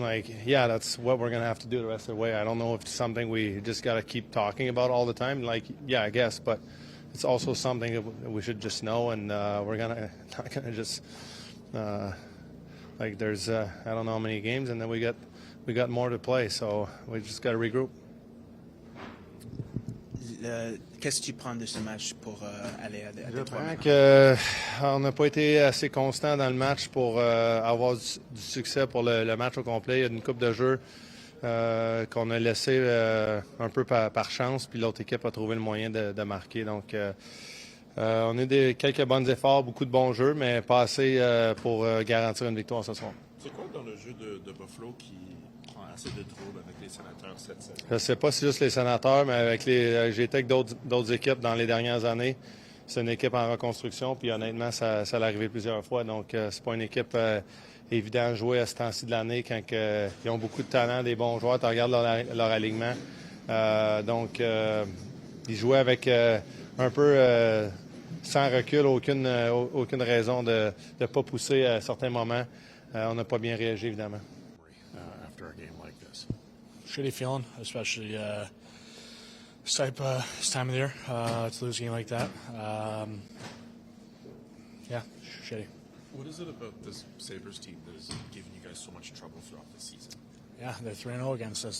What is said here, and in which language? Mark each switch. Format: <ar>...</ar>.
<en>That's what we're going to have to do the rest of the way. I don't know if it's something we just got to keep talking about all the time. I guess, but it's also something that we should just know, and we're not going to just there's I don't know how many games, and then we got more to play, so we just got to regroup.</en> <fr>Qu'est-ce que tu prends de ce match pour aller à Je pense qu'on n'a pas été assez constant dans le match pour avoir du succès pour le match au complet. Il y a une coupe de jeux qu'on a laissé un peu par chance, puis l'autre équipe a trouvé le moyen de marquer. Donc, on a quelques bons efforts, beaucoup de bons jeux, mais pas assez pour garantir une victoire ce soir. C'est quoi dans le jeu de Buffalo qui prend assez de troubles avec les Sénateurs cette saison? Je ne sais pas si juste les Sénateurs, mais j'ai été avec d'autres équipes dans les dernières années. C'est une équipe en reconstruction, puis honnêtement, ça l'est arrivé plusieurs fois. Donc, c'est pas une équipe évidente à jouer à ce temps-ci de l'année quand ils ont beaucoup de talent, des bons joueurs. Tu regardes leur alignement. Donc, ils jouaient avec un peu sans recul, aucune raison de ne pas pousser à certains moments. On n'a pas bien réagi, évidemment.</fr> <en>after a game like this? Shitty feeling, especially this time of the year to lose a game like that. Yeah, shitty. What is it about this Sabres team that is giving you guys so much trouble throughout the season? Yeah, they're 3-0 against us.</en>